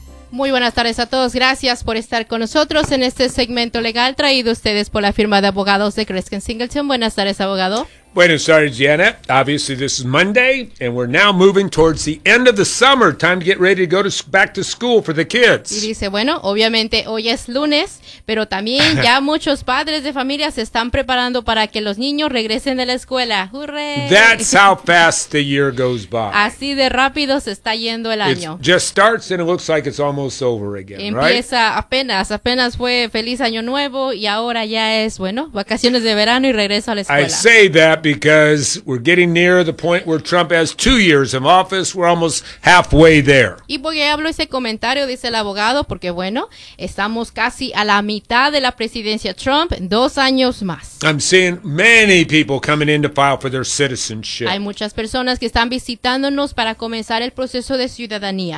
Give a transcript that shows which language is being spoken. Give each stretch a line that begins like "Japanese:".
Spanish: Muy buenas tardes a todos. Gracias por estar con nosotros en este segmento legal traído a ustedes por la firma de abogados de Kreskin Singleton. Buenas tardes, abogado. Buenas tardes, Janet.
English: Obviously, this is Monday, and we're now moving towards the end of the summer. Time to get ready to go to, back to school for the kids.
Spanish: Y dice, bueno, obviamente hoy es lunes, pero también ya muchos padres de familia se están preparando para que los niños regresen de la escuela.
English: ¡Hurray! That's how fast the year goes by.
Spanish: Así de rápido se está yendo el año.
English: It just starts and it looks like it's almost over again,
Spanish: empieza
English: right?
Spanish: Empieza apenas fue feliz año nuevo y ahora ya es, bueno, vacaciones de verano y regreso a la escuela.
English: I say that because we're getting near the point where Trump has 2 years in office. We're almost halfway there.
Spanish: Y porque hablo ese comentario, dice el abogado, porque bueno, estamos casi a la mitad de la presidencia Trump, 2 años más.
English: I'm seeing many people coming in to file for their citizenship.
Spanish: Hay muchas personas que están visitándonos para comenzar el proceso de ciudadanía.